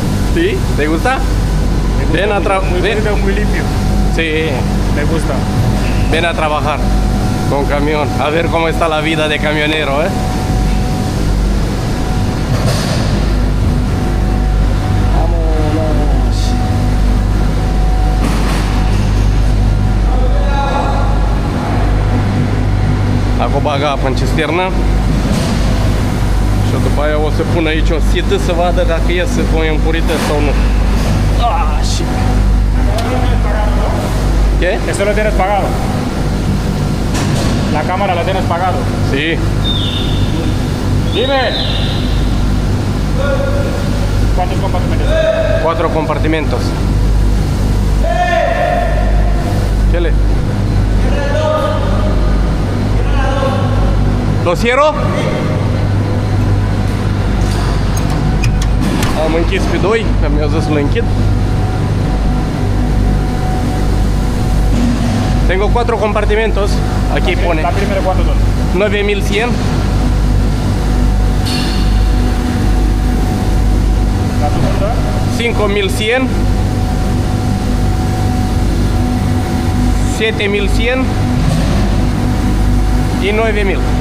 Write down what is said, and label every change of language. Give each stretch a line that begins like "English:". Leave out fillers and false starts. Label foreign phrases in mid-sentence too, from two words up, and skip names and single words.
Spanish: ¿Sí? ¿Te gusta? Ven a trabajar. Muy bonito, muy limpio. Sí. Me gusta. Ven a trabajar con camión. A ver cómo está la vida de camionero, ¿eh? Vámonos.
Romanian: Acum bagă apă în cisternă. Și după aia o să pun aici o sită să vadă dacă iese voi împurități sau nu. Și...
Spanish: ¿Qué? Eso lo tienes pagado. La cámara la tienes pagado. Sí. Dime. ¿Cuántos compartimentos? 4 compartimentos. ¿Qué le? ¿Lo cierro?
Romanian: Am închis pe 2, că mi-a zis să-l închid.
Spanish: Tengo 4 compartimentos. Aquí pone La primera, ¿cuántos son? 9100, La segunda. 5100, 7100 y 9000.